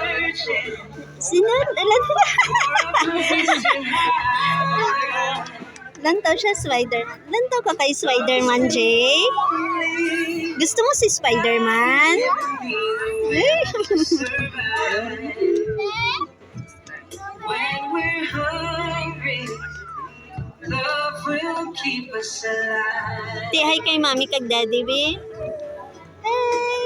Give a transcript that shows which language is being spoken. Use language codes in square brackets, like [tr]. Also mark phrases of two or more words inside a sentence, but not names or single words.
[hil] Sino? Lantaw siya, Spider-Man. Lantaw ka kay Spider-Man, Jay? Gusto mo si Spider-Man? [en] When we're hungry, love will keep us alive. Say hi [hil] kay mami kag daddy, be. Hey!